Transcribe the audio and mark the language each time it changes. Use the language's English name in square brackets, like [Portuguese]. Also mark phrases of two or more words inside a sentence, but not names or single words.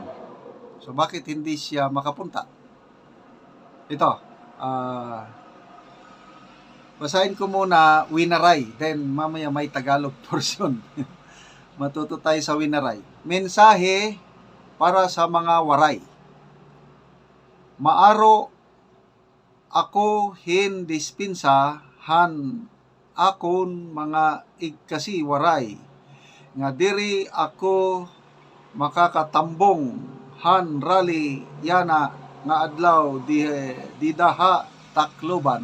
[Filipino] So bakit hindi siya makapunta? Ito, basahin ko muna Winaray, then mamaya may Tagalog portion. Matuto tayo sa Winaray. Mensahe para sa mga waray. [Waray] Maaro ako hin dispinsa han akon mga igkasi waray. Nga diri ako makakatambong han rally yana nga adlaw di daha Tacloban.